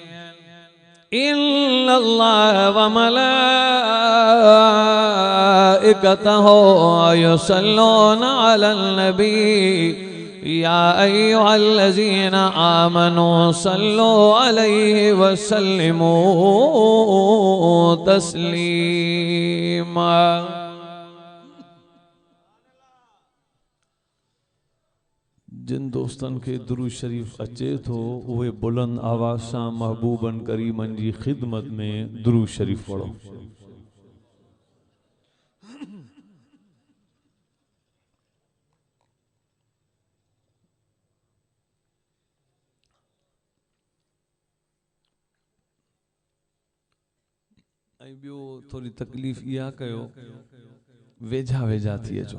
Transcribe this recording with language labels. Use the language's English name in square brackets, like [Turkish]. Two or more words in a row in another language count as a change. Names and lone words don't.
[Arabic] إن الله وملائكته يصلون على النبي يا أيها الذين آمنوا صلوا عليه وسلموا تسليما. [Sindhi] जिन दोस्तन के दुरूद शरीफ अचे तो उहे बुलंद आवाज़ सां महबूबन करीमन जी खिदमत में दुरूद शरीफ पढ़ो। बियो थोड़ी तकलीफ़ इहा कयो वेझा वेझा थी अचो।